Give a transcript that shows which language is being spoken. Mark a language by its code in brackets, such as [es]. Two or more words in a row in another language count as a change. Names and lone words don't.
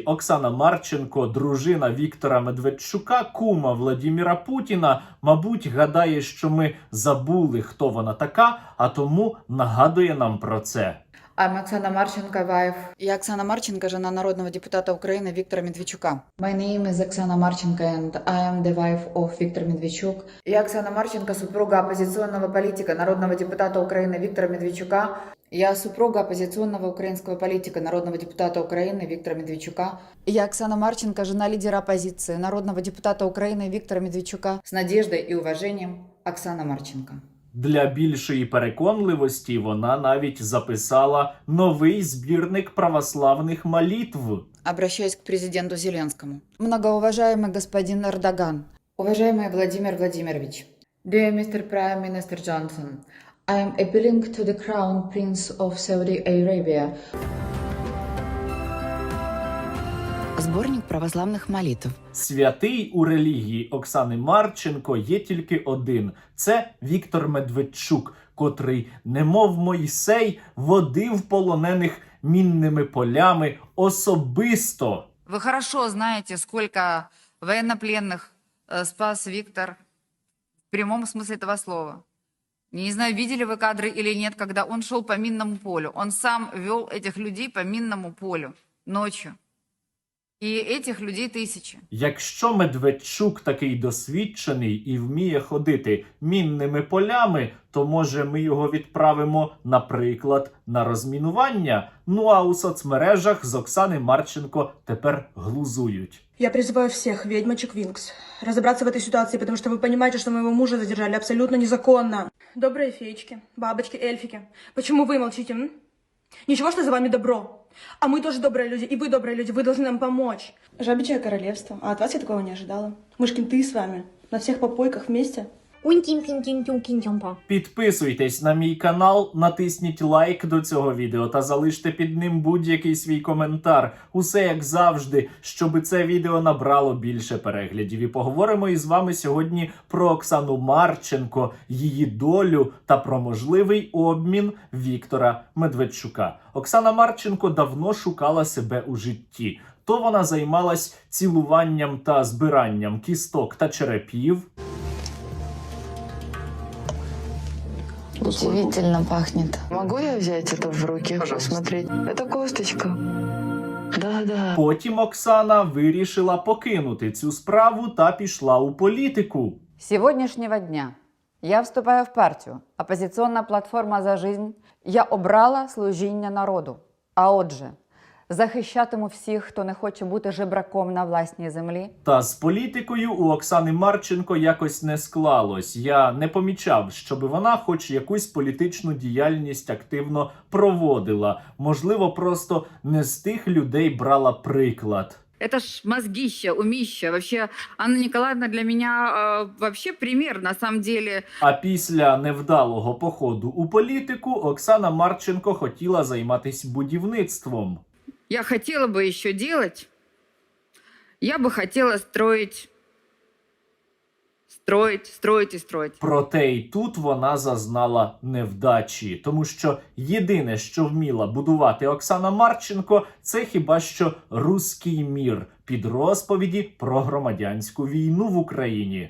[uk] Оксана Марченко, дружина Віктора Медведчука, кума Владіміра Путіна, мабуть, гадає, що ми забули, хто вона така, а тому нагадує нам про це. [en] I'm Оксана Марченко, wife. [ru] Я Оксана Марченко, жена народного депутата України Віктора Медведчука. [en] My name is Оксана Марченко and I am the wife of Виктор Медведчук. [ru] Я Оксана Марченко, супруга оппозиционного политика, народного депутата Украины Виктора Медведчука. Я супруга оппозиционного украинского политика, народного депутата Украины Виктора Медведчука. Я Оксана Марченко, жена лидера оппозиции, народного депутата Украины Виктора Медведчука. С надеждой и уважением, Оксана Марченко. [uk] Для більшої переконливості вона навіть записала новий збірник православних молитв. [ru] Обращаюсь к президенту Зеленскому. Многоуважаемый господин Эрдоган. Уважаемый Владимир Владимирович. [en] Dear Mr. Prime Minister Johnson, I am appealing to the Crown Prince of Saudi Arabia. [uk] Зборник православних молитв. Святий у релігії Оксани Марченко є тільки один – це Віктор Медведчук, котрий, немов Мойсей, водив полонених мінними полями особисто. [ru] Вы хорошо знаете, сколько военнопленных спас Виктор в прямом смысле этого слова. Не знаю, видели вы кадры или нет, когда он шел по минному полю. Он сам вел этих людей по минному полю ночью. І этих людей тисячі. [uk] Якщо Медведчук такий досвідчений і вміє ходити мінними полями, то, може, ми його відправимо, наприклад, на розмінування? Ну а у соцмережах з Оксани Марченко тепер глузують. [ru] Я призываю всех ведьмочек Винкс разобраться в этой ситуации, потому что вы понимаете, что моего мужа задержали абсолютно незаконно. Добрые феечки, бабочки, эльфики, почему вы молчите, м? Ничего, что за вами добро. А мы тоже добрые люди, и вы добрые люди, вы должны нам помочь. Жабичье королевство, а от вас я такого не ожидала. Мы ж кенты с вами, на всех попойках вместе. [uk] Підписуйтесь на мій канал, натисніть лайк до цього відео та залиште під ним будь-який свій коментар. Усе як завжди, щоб це відео набрало більше переглядів. І поговоримо із вами сьогодні про Оксану Марченко, її долю та про можливий обмін Віктора Медведчука. Оксана Марченко давно шукала себе у житті. То вона займалась цілуванням та збиранням кісток та черепів. [ru] Удивительно пахнет. Могу я взять это в руки, посмотреть? Это косточка. Да. [uk] Потім Оксана вирішила покинути цю справу та пішла у політику. [ru] С сегодняшнего дня я вступаю в партію «Опозиційна платформа за жизнь». [uk] Я обрала служіння народу. А отже, захищатиму всіх, хто не хоче бути жебраком на власній землі. Та з політикою у Оксани Марченко якось не склалось. Я не помічав, щоб вона хоч якусь політичну діяльність активно проводила. Можливо, просто не з тих людей брала приклад. [ru] Это ж мозгища, умища. Вообще, Анна Николаевна для меня вообще пример, на самом деле. [uk] А після невдалого походу у політику Оксана Марченко хотіла займатися будівництвом. [ru] Я хотела бы еще делать. Я бы хотела строить. [uk] Проте і тут вона зазнала невдачі, тому що єдине, що вміла будувати Оксана Марченко, це хіба що «Руський мір» під розповіді про громадянську війну в Україні.